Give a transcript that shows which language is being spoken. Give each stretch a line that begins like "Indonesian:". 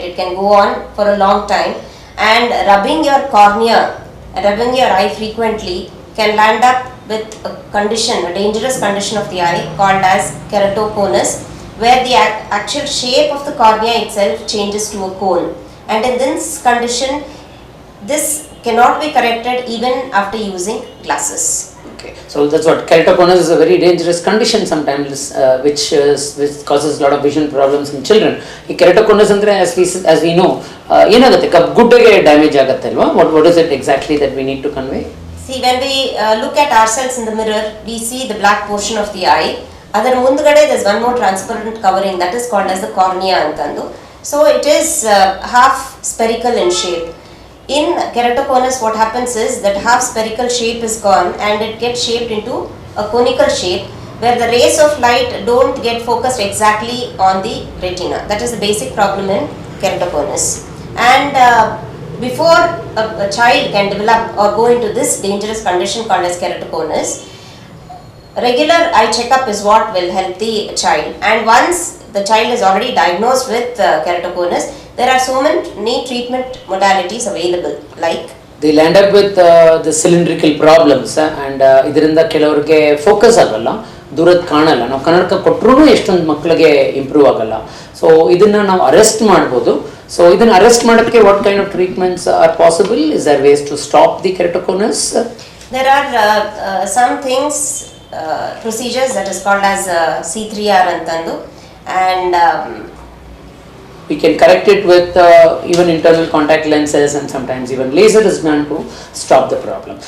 English: It can go on for a long time, and rubbing your cornea, rubbing your eye frequently can land up with a condition, a dangerous condition of the eye called as keratoconus, where the actual shape of the cornea itself changes to a cone, and in this condition, this cannot be corrected even after using glasses. Okay, so that's what keratoconus is a very dangerous condition sometimes, which causes a lot of vision problems in children.
Kannada: Keratoconus andre
English: as we know,
Kannada: ಏನಾಗುತ್ತೆ ಗುಡ್ಡೆಗೆ damage ಆಗುತ್ತೆ ಅಲ್ವಾ?
English: What is it exactly that we need to convey? See, when we look at ourselves in the mirror, we see the black portion of the eye.
Kannada: Adar mundgade
English: there is one more transparent covering that is called as the cornea antandu. So it is half spherical in shape. In keratoconus, what happens is that half spherical shape is gone and it gets shaped into a conical shape where the rays of light don't get focused exactly on the retina. That is the basic problem in keratoconus. And before a child can develop or go into this dangerous condition called as keratoconus, regular eye checkup is what will help the child. And once the child is already diagnosed with keratoconus, there are so many treatment modalities available, like they land up with the cylindrical problems and
Kannada: ಇದರಿಂದ ಕೆಲವರಿಗೆ focus ಆಗಲ್ಲ, ದೂರದ್ದು ಕಾಣಲ್ಲ. ನಾವು ಕನ್ನಡಕ ಕೊಟ್ಟರೂ ಎಷ್ಟೊಂದು ಮಕ್ಕಳಿಗೆ improve ಆಗಲ್ಲ. ಸೊ ಇದನ್ನು ನಾವು ಅರೆಸ್ಟ್ ಮಾಡ್ಬೋದು. ಸೊ ಇದನ್ನು ಅರೆಸ್ಟ್ ಮಾಡೋಕ್ಕೆ
English: What kind of treatments are possible? Is there ways to stop the keratoconus? There are some things, procedures that is called as C3R antandu, and we can correct it with even internal contact lenses, and sometimes even laser is done to stop the problem.